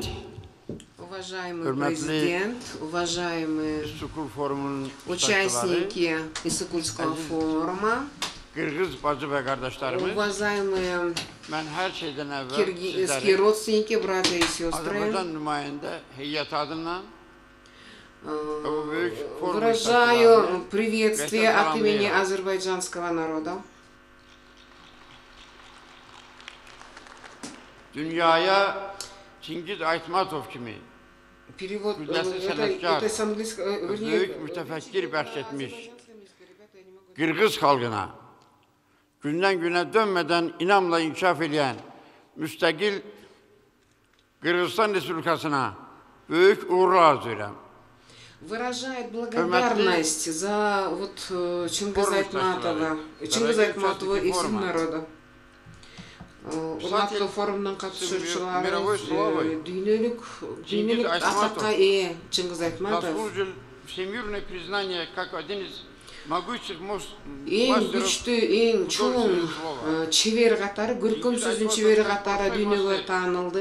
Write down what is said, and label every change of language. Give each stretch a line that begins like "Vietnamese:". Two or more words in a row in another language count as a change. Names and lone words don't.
Russian: уважаемый президент, уважаемые участники Иссыкульского форума, уважаемые киргизские родственники, братья и сестры, выражаю приветствие от имени азербайджанского народа.
Azerbaijani: Dünyaya Çingiz Aytmatov kimi küllesi sanatçı, büyük mütefekkir bahşetmiş Kırgız halkına günden güne dönmeden inamla inkişaf eden müstakil Kırgızistan Respublikası'na büyük uğurlar arz ederim.
Russian: Выражает благодарность за Чингиза Айтматова и всем народа.
Kyrgyz: Урматтуу форумдун катышуучулары дүйнөлүк атакка ээ Чингиз Айтматов эң күчтүү, эң чоң чебер катары, көркөм сөздүн чебери катары дүйнөгө таанылды.